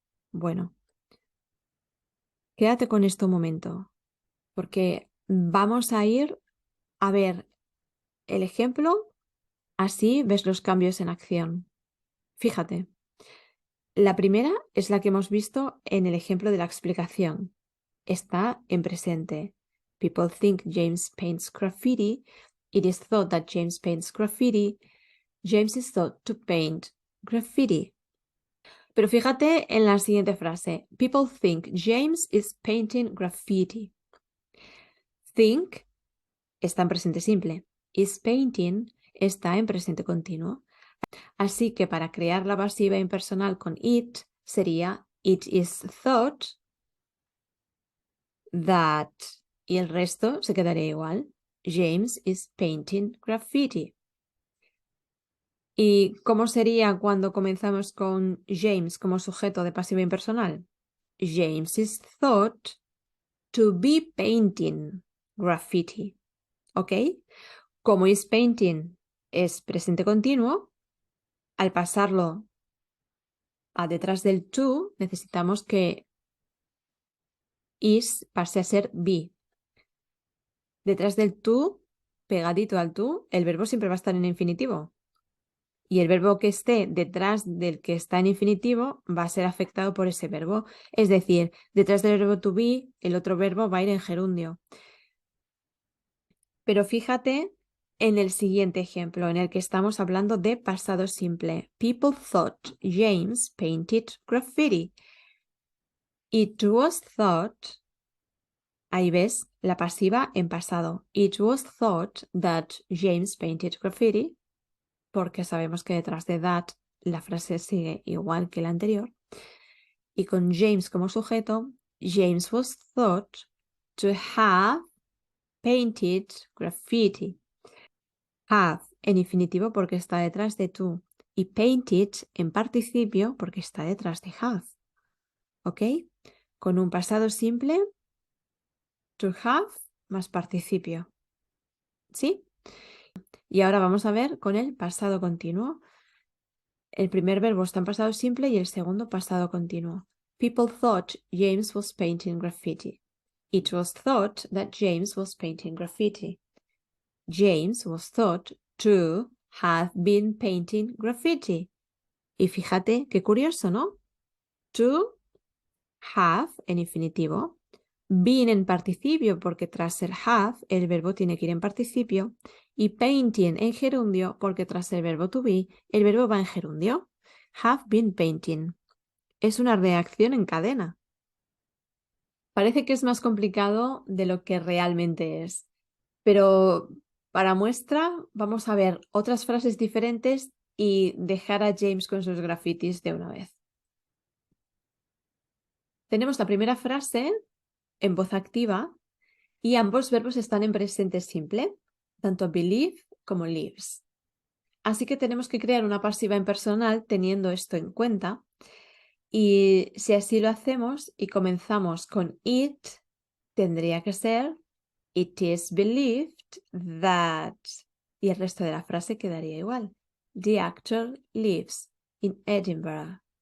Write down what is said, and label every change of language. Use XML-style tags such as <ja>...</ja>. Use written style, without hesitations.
<es>Bueno, quédate con esto un momento, porque vamos a ir a ver el ejemplo, así ves los cambios en acción. Fíjate, la primera es la que hemos visto en el ejemplo de la explicación. Está en presente.</es> <en>People think James paints graffiti. It is thought that James paints graffiti. James is thought to paint graffiti.</en> <es>Pero fíjate en la siguiente frase.</es> <en>People think James is painting graffiti.</en> <es>Think está en presente simple. Is painting está en presente continuo. Así que para crear la pasiva impersonal con it sería</es> <en>it is thought that</en> <es>y el resto se quedaría igual.</es> <en>James is painting graffiti.</en> <es>¿Y cómo sería cuando comenzamos con James como sujeto de pasiva impersonal?</es> <en>James is thought to be painting graffiti.</en> <es>¿Ok? Como is painting es presente continuo, al pasarlo a detrás del to, necesitamos que is pase a ser be. Detrás del to, pegadito al to, el verbo siempre va a estar en infinitivo. Y el verbo que esté detrás del que está en infinitivo va a ser afectado por ese verbo. Es decir, detrás del verbo to be, el otro verbo va a ir en gerundio. Pero fíjate en el siguiente ejemplo, en el que estamos hablando de pasado simple.</es> <en>People thought James painted graffiti. It was thought,</en> <es>ahí ves la pasiva en pasado.</es> <en>It was thought that James painted graffiti,</en> <es>porque sabemos que detrás de that la frase sigue igual que la anterior. Y con James como sujeto,</es> <en>James was thought to have painted graffiti.</en> <es>Have en infinitivo porque está detrás de to. Y painted en participio porque está detrás de have. ¿Ok? Con un pasado simple, to have más participio. ¿Sí? Y ahora vamos a ver con el pasado continuo. El primer verbo está en pasado simple y el segundo pasado continuo.</es> <en>People thought James was painting graffiti. It was thought that James was painting graffiti. James was thought to have been painting graffiti.</en> <es>Y fíjate qué curioso, ¿no? To have en infinitivo, been en participio porque tras el have el verbo tiene que ir en participio y painting en gerundio porque tras el verbo to be el verbo va en gerundio.</es> <en>Have been painting.</en> <es>Es una reacción en cadena. Parece que es más complicado de lo que realmente es, pero para muestra vamos a ver otras frases diferentes y dejar a James con sus grafitis de una vez. Tenemos la primera frase en voz activa y ambos verbos están en presente simple, tanto believe como lives. Así que tenemos que crear una pasiva impersonal teniendo esto en cuenta. Y si así lo hacemos y comenzamos con it, tendría que ser</es> <en>it is believed that.</en> <es>Y el resto de la frase quedaría igual.</es> <en>The actor lives in Edinburgh.</en>